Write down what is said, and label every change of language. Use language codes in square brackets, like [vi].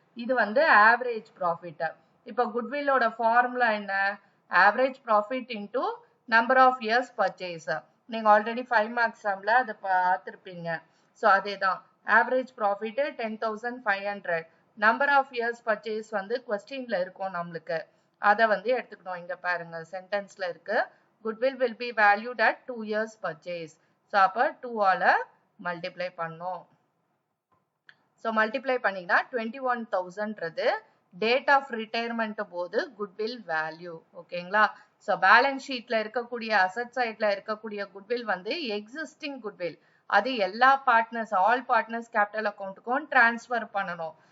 [ta] இது வந்து average profit. இப்போ குட்வில்லோட ஃபார்முலா என்ன, average profit into number of years purchase. நீங்க ஆல்ரெடி 5 மார்க்ஸ் சம்ல அதை பார்த்துருப்பீங்க. ஸோ அதேதான் average profit 10,500. Number of years purchase வந்து கொஸ்டின்ல இருக்கும் நம்மளுக்கு, அதை வந்து எடுத்துக்கணும். இங்க பாருங்க சென்டென்ஸ்ல இருக்கு, [en] goodwill will be valued at 2 years purchase. [ta] So அப்போ 2ஆல மல்டிப்ளை பண்ணோம். ஸோ மல்டிப்ளை பண்ணீங்கன்னா 21,000ன்றது டேட் ஆஃப் ரிட்டையர்மெண்ட் போது குட்வில் வேல்யூ. ஓகேங்களா? ஸோ பேலன்ஸ் ஷீட்ல இருக்கக்கூடிய அசட் சைட்ல இருக்கக்கூடிய குட்வில் வந்து எக்ஸிஸ்டிங் குட்வில். அது எல்லா partners, all partners capital அக்கௌண்ட்டுக்கும் transfer பண்ணணும்.